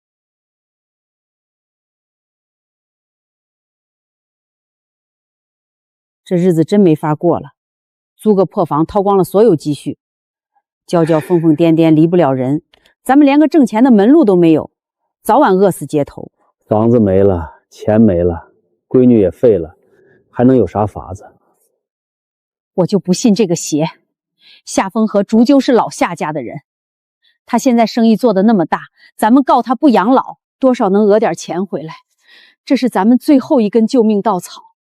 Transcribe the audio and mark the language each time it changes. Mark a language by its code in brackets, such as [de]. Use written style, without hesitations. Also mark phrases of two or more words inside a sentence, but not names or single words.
[zh] 這日子真沒法過了，租個破房掏光了所有積蓄，娇嬌瘋瘋癲癲離不了人，咱們連個掙錢的門路都沒有，早晚餓死街頭。房子沒了，錢沒了，閨女也廢了，還能有啥法子？我就不信這個邪。夏風和終究是老夏家的人，他現在生意做得那麼大，咱們告他不養老，多少能訛點錢回來，這是咱們最後一根救命稻草。